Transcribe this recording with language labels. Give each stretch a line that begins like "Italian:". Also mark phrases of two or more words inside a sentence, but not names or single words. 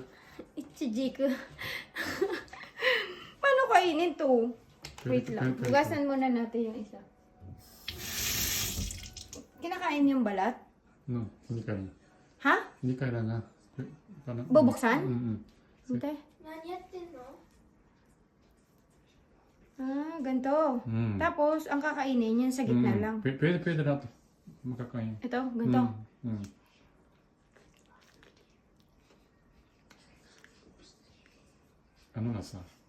Filipino: Ichijiku. Paano kainin to? Wait lang. Bugasan muna natin yung isa. Kinakain yung balat? No, hindi ka na. Ha? Hindi ka na. Bubuksan? Sige. Hintay.
Japanese: 何やってんの
Filipino: Ah, ganito. Mm. Tapos, ang kakainin yun sa gitna lang. Pwede na ito. Makakain. Ito, ganito. Mm. Ano lasa?